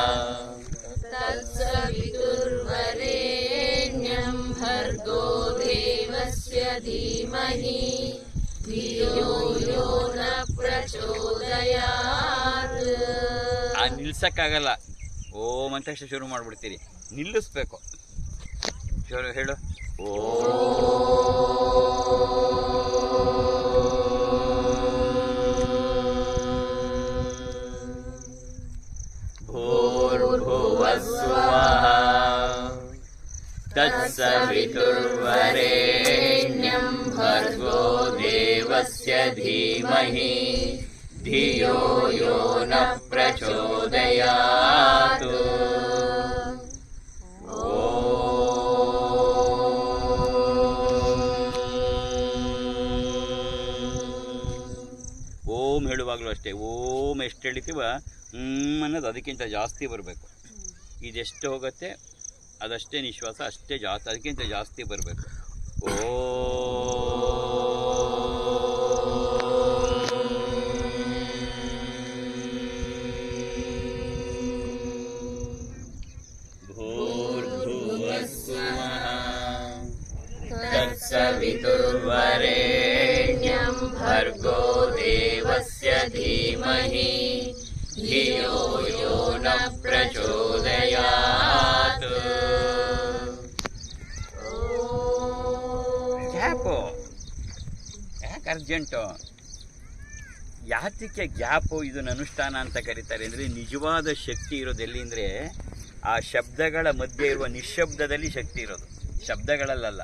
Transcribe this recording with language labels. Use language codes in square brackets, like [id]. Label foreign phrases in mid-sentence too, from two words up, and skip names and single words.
[sa] ತತ್ಸವಿತುರ್ವರೆಣ್ಯಂ ಭರ್ಗೋ ದೇವಸ್ಯ ಧೀಮಹಿ ಧಿಯೋ ಯೋ ನಃ ಪ್ರಚೋದಯಾತ್. [kn] ನಿಲ್ಸಕ್ಕಾಗಲ್ಲ. ಓಂ ಅಂತ ಶುರು ಮಾಡ್ಬಿಡ್ತೀರಿ, ನಿಲ್ಲಿಸ್ಬೇಕು. ಶುರು ಹೇಳು. [sa] ಭೂರ್ಭುವಸ್ವಃ ತತ್ಸವಿತುರ್ವರೆಣ್ಯಂ ಭರ್ಗೋ ದೇವಸ್ಯ ಧೀಮಹಿ ಧಿಯೋ ಯೋ ನಃ ಪ್ರಚೋದಯಾತ್. [kn] ಓಂ ಹೇಳುವಾಗಲೂ ಅಷ್ಟೇ. ಓಂ ಎಷ್ಟು ಹೇಳ್ತೀವ ಅನ್ನೋದು ಅದಕ್ಕಿಂತ ಜಾಸ್ತಿ ಬರಬೇಕು. ಇದೆಷ್ಟು ಹೋಗುತ್ತೆ ಅದಷ್ಟೇ ನಿಶ್ವಾಸ, ಅಷ್ಟೇ ಜಾಸ್ತಿ, ಅದಕ್ಕಿಂತ ಜಾಸ್ತಿ ಬರಬೇಕು. [sa] ಭೂರ್ಭುವಸ್ವಃ ತತ್ಸವಿತುರ್ವರೆಣ್ಯಂ ಭರ್ಗೋ ದೇವಸ್ಯ ಧೀಮಹಿ ಧಿಯೋ ಯೋ ನಃ ಪ್ರಚೋದಯಾತ್. [kn] ಗ್ಯಾಪು ಯಾಕೆ ಅರ್ಜೆಂಟು? ಯಾತಕ್ಕೆ ಗ್ಯಾಪು? ಇದನ್ನು ಅನುಷ್ಠಾನ ಅಂತ ಕರೀತಾರೆ. ಅಂದರೆ ನಿಜವಾದ ಶಕ್ತಿ ಇರೋದು ಎಲ್ಲಿ ಅಂದರೆ ಆ ಶಬ್ದಗಳ ಮಧ್ಯೆ ಇರುವ ನಿಶ್ಶಬ್ದದಲ್ಲಿ ಶಕ್ತಿ ಇರೋದು, ಶಬ್ದಗಳಲ್ಲ.